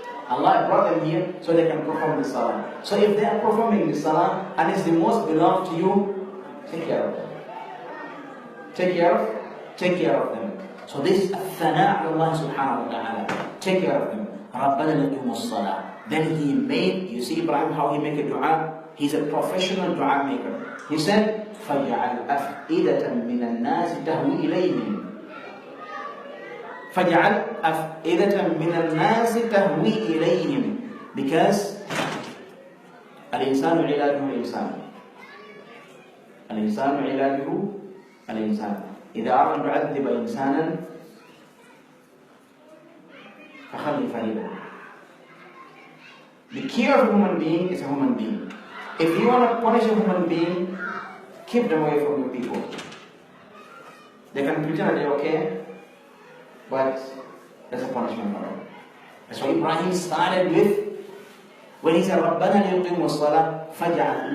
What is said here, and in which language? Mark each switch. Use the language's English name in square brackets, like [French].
[English] Allah brought them here so they can perform the salah. So if they are performing the salah and it's the most beloved to you, take care of them. Take care of them. So this is [Arabic] الثناء على الله سبحانه وتعالى. [English] Take care of them. [Arabic] ربنا ليقيموا الصلاة. [English] Then he made, you see Ibrahim how he make a dua. He's a professional dua maker. He said, [Arabic] فَجْعَلْ أَفْئِدَةً مِّنَ النَّاسِ تَهْوِي إِلَيْهِمْ فَجْعَلْ أَفْئِدَةً مِّنَ النَّاسِ تَهْوِي إِلَيْهِمْ. [English] Because [Arabic] الإنسان علاجه الإنسان. الإنسان علاجه الإنسان. إذا أردت أن تعذب إنسانا فخلي فريقه. [English] The cure of a human being is a human being. If you want to punish a human being, keep them away from your people. They can pretend they're okay, but that's a punishment for them. That's why Ibrahim started with, when he said, [Arabic] رَبَّنَا لِيُقِيمُوا الصَّلَاةَ فَجْعَلْ.